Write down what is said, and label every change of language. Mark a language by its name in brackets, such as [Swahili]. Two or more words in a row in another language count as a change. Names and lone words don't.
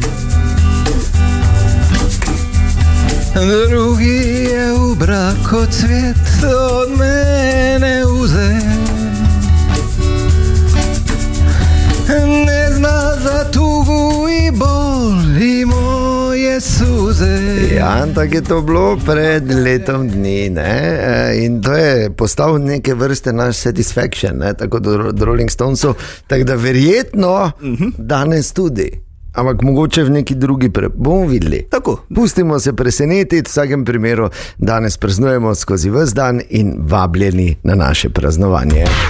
[Croatian] Drugi je u brako cvijet od mene uze. Ne zna za tugu i bol i moje suze. [Slovenian] Ja, tako je to bilo pred letom dni, ne? In to je postal neke vrste naš satisfaction, ne? Tako do Rolling Stonesov, tako da verjetno danes tudi. Ampak mogoče v neki drugi bomo videli. Tako. Pustimo se presenetiti, v vsakem primeru danes praznujemo skozi ves dan in vabljeni na naše praznovanje.